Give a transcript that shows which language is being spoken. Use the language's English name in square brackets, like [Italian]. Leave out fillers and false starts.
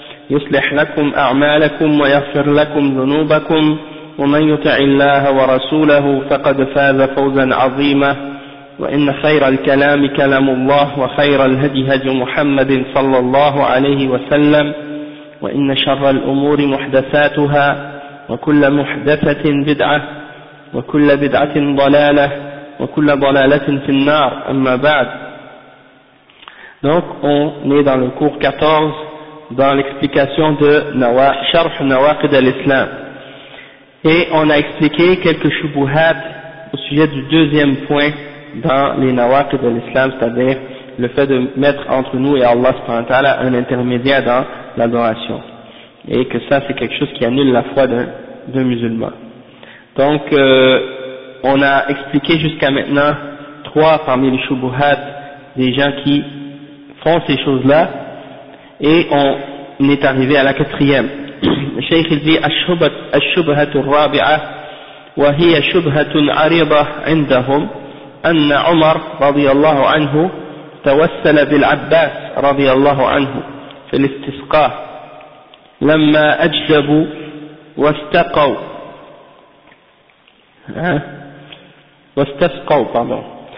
[Arabic] يصلح لكم أعمالكم ويغفر لكم ذنوبكم ومن يطع الله ورسوله فقد فاز فوزا عظيما وإن خير الكلام كلام الله وخير الهدي هدي محمد صلى الله عليه وسلم وإن شر الأمور محدثاتها وكل محدثة بدعة وكل بدعة ضلالة وكل ضلالة في النار أما بعد. [French] Donc on est dans le cours 14 dans l'explication de Sharh Nawaqid al-Islam. Et on a expliqué quelques shubuhat au sujet du deuxième point dans les Nawaqid al-Islam, c'est-à-dire le fait de mettre entre nous et Allah subhanahu wa ta'ala un intermédiaire dans l'adoration. Et que ça c'est quelque chose qui annule la foi d'un musulman. Donc on a expliqué jusqu'à maintenant trois parmi les shubuhat des gens qui font ces choses-là. Et on est arrivé à la quatrième. Le Cheikh dit [Arabic] الشبهة الرابعة وهي شبهة عريضة عندهم أن عمر رضي الله عنه توسل بالعباس رضي الله عنه في الاستسقاء لما أجذبوا واستقوا واستسقوا طبعاً.